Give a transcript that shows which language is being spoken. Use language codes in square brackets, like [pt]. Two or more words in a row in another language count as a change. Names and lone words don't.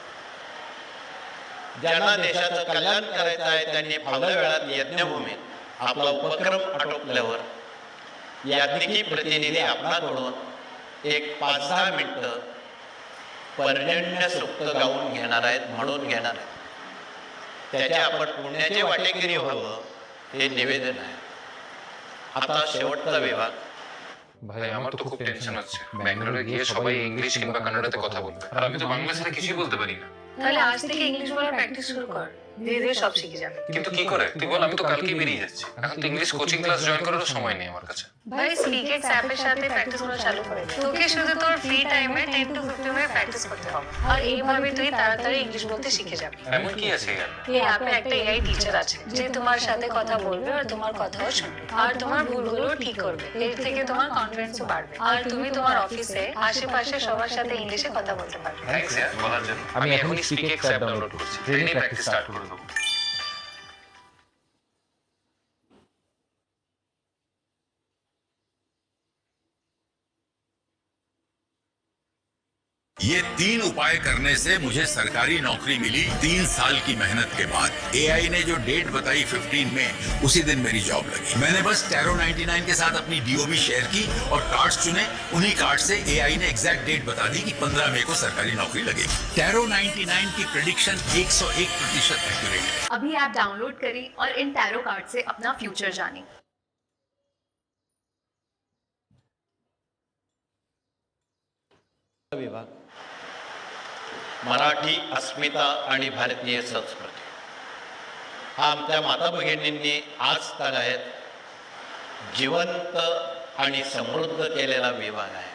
[mr] ज्यांना देशाचं कल्याण करायचं आहे त्यांनी फावल्या वेळात यज्ञभूमीत आपला उपक्रम आटोपल्यावर याज्ञिकी प्रतिनिधी आपणाकडून एक 5-10 मिनिटं पर्जन्य सूक्त गाऊन घेणार आहेत, म्हणून घेणार आहेत. त्याचे आपण पुण्याचे वाटेकरी व्हावं हे निवेदन आहे. आता शेवटचा विभाग। [bn] ভাই আমার তো খুব টেনশন হচ্ছে ব্যাঙ্গালোরে গিয়ে সবাই ইংলিশ কিংবা কানাডাতে কথা বলবে আর আমি তো বাংলা ছাড়া কিছুই বলতে পারি না। তাহলে আজ থেকে ইংলিশ বলার প্র্যাকটিস শুরু কর, ধীরে ধীরে সব শিখে যাবে। কিন্তু কি করে তুই বল, আমি তো কালকেই বেরিয়ে যাচ্ছি, এখন তো [en] English coaching class join [bn] করারও সময় নেই আমার কাছে। ভাই স্পিকেক্স অ্যাপের সাথে প্র্যাকটিস করা চালু করে দে। তোকে শুধু তোর [en] free time [bn] 10 to 15 মিনিট প্র্যাকটিস করতে হবে আর এইভাবে তুই তাড়াতাড়ি ইংলিশ বলতে শিখে যাবি। এমন কি আছে এর? এই অ্যাপে একটা [en] AI teacher [bn] আছে যে তোমার সাথে কথা বলবে আর তোমার কথাও শুনবে আর তোমার ভুলগুলো ঠিক করবে। এর থেকে তোমার কনফিডেন্সও বাড়বে আর তুমি তোমার অফিসে আশেপাশে সবার সাথে ইংলিশে কথা বলতে পারবে। থ্যাঙ্কস यार বলার জন্য। আমি এখনই স্পিকেক্স অ্যাপ ডাউনলোড করছি, [en] training practice start [bn] করে দেব। [hi] ये 3 उपाय करने से मुझे सरकारी नौकरी मिली 3 साल की मेहनत के बाद। एआई ने जो डेट बताई 15 में, उसी दिन मेरी जॉब लगी। मैंने बस टैरो 99 के साथ अपनी [en] DOB share [hi] की और कार्ड्स चुने। उन्हीं कार्ड से एआई ने [en] exact date [hi] बता दी कि 15 मई को सरकारी नौकरी लगेगी। टैरो 99 की प्रेडिक्शन 101% एक्यूरेट है। अभी [en] app download [hi] करें और इन [en] tarot card [hi] से अपना फ्यूचर जानें। [mr] विभाग मराठी अस्मिता आणि भारतीय संस्कृती हा आमच्या माता भगिनींनी आज तागायत जिवंत आणि समृद्ध केलेला विभाग आहे.